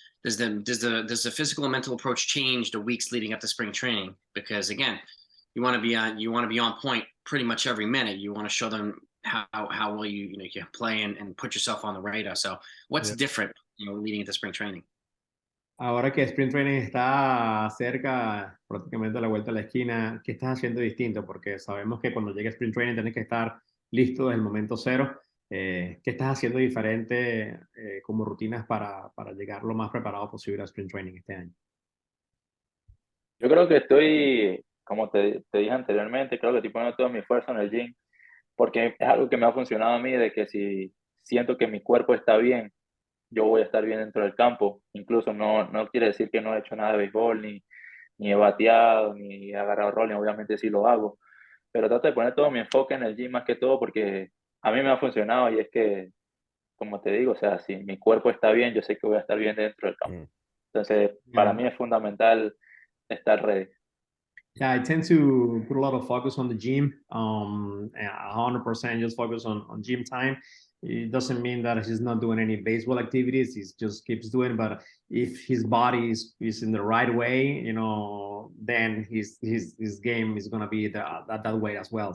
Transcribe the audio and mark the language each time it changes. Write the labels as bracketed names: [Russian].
[English] Does the physical and mental approach change the weeks leading up to spring training? Because again, you want to be on point pretty much every minute. You want to show them how well you can play and put yourself on the radar. So what's different, leading into spring training? [Spanish] Ahora que Sprint Training está cerca, prácticamente a la vuelta de la esquina, ¿qué estás haciendo distinto? Porque sabemos que cuando llega Sprint Training tienes que estar listo desde el momento cero. ¿Qué estás haciendo diferente como rutinas para llegar lo más preparado posible a Sprint Training este año? Yo creo que estoy, como te dije anteriormente, creo que estoy poniendo toda mi fuerza en el gym, porque es algo que me ha funcionado a mí, de que si siento que mi cuerpo está bien, yo voy a estar bien dentro del campo. Incluso no quiere decir que no he hecho nada de béisbol, ni he bateado, ni he agarrado rolling, obviamente sí lo hago, pero trato de poner todo mi enfoque en el gym más que todo porque a mí me ha funcionado y es que, como te digo, o sea, si mi cuerpo está bien, yo sé que voy a estar bien dentro del campo. Entonces, para mí es fundamental estar ready. [English] Yeah, I tend to put a lot of focus on the gym. 100% just focus on gym time. It doesn't mean that he's not doing any baseball activities. He just keeps doing. But if his body is in the right way, then his game is gonna be that way as well.